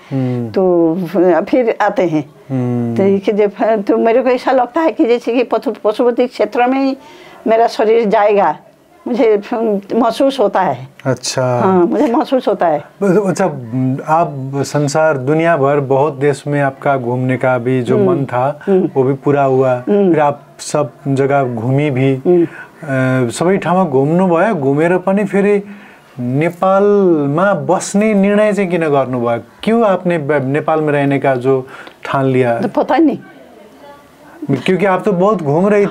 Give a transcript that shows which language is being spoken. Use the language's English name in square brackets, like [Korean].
[Hindi] तो फिर आते हैं। तो ये जब तो मेरे को ऐसा लगता है कि जैसे कि पशुपति क्षेत्र में ही मेरा शरीर जाएगा, मुझे महसूस होता है। अच्छा। हाँ, मुझे महसूस होता है। अच्छा, आप संसार दुनिया भर बहुत देश में आपका घूमने का भी जो मन था वो भी पूरा हुआ। फिर आप सब जगह घूमी भी, [Nepali] सबै ठाउँमा घुम्नुभयो। घुमेर पनि फेरि नेपालमा बस्ने निर्णय चाहिँ किन गर्नुभयो? [Hindi] क्यों आपने नेपाल में रहने का जो ठान लिया? तो पता नहीं, क्योंकि आप तो बहुत घूम रही थी।